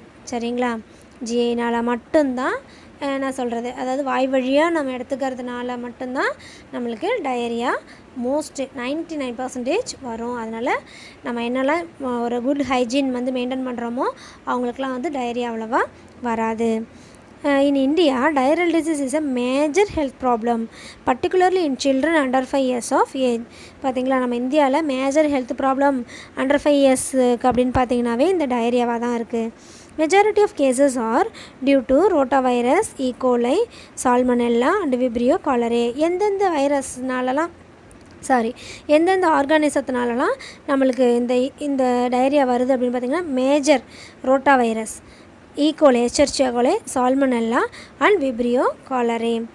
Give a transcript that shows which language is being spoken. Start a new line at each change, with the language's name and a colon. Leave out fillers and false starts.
Tamil: சரிங்களா, ஜிஐனால் மட்டும்தான் என்ன சொல்கிறது, அதாவது வாய் வழியாக நம்ம எடுத்துக்கிறதுனால மட்டும்தான் நம்மளுக்கு டயரியா மோஸ்ட் 99% வரும். அதனால் நம்ம என்னெல்லாம் ஒரு குட் ஹைஜீன் வந்து மெயின்டைன் பண்ணுறோமோ அவங்களுக்குலாம் வந்து டயரியா அவ்வளோவா வராது.
English: In India, diarrheal disease is a major health problem, particularly in children under 5 years of age.
Tamil: பார்த்திங்களா, நம்ம இந்தியாவில் major health problem under 5 years அப்படின்னு பார்த்திங்கனாவே இந்த டயரியாவாக தான் இருக்குது.
English: Majority of cases are due to rotavirus, E. coli, salmonella and vibrio cholerae.
Tamil: எந்தெந்த வைரஸ்னாலலாம் எந்தெந்த ஆர்கானிசத்தினாலலாம் நம்மளுக்கு இந்த டயரியா வருது அப்படின்னு பார்த்திங்கன்னா மேஜர் ரோட்டா வைரஸ், ஈகோலை, எச்சரிச்சியா கோலை, சால்மனெல்லா அண்ட் விப்ரியோ காலரே.